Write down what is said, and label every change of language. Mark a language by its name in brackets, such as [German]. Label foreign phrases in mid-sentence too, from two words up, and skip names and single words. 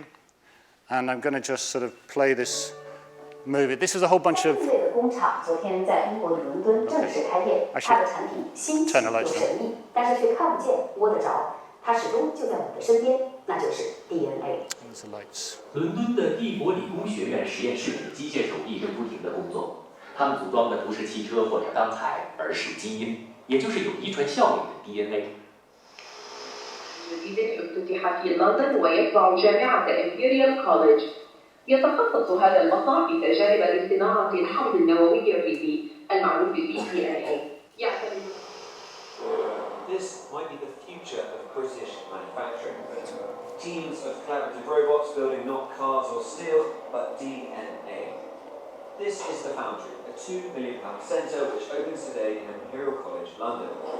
[English] And I'm going to just sort of play this movie. This is a whole bunch of... Turn the lights on. There's the lights. [Chinese] 伦敦的帝国理工学院实验室里，机械手一直不停地工作。他们组装的不是汽车或者钢材，而是基因，也就是有遗传效应的 DNA。 [Arabic] جديد افتتح في لندن ويتبع جامعة Imperial College. يتخصص هذا المصنع في تجارب الاصطناعة الحمض النووي الريبي المعروف ب-DNA. [English] This might be the future of British manufacturing. Teams of collaborative robots building not cars or steel, but DNA. This is the Foundry, a £2 million centre which opens today in Imperial College, London.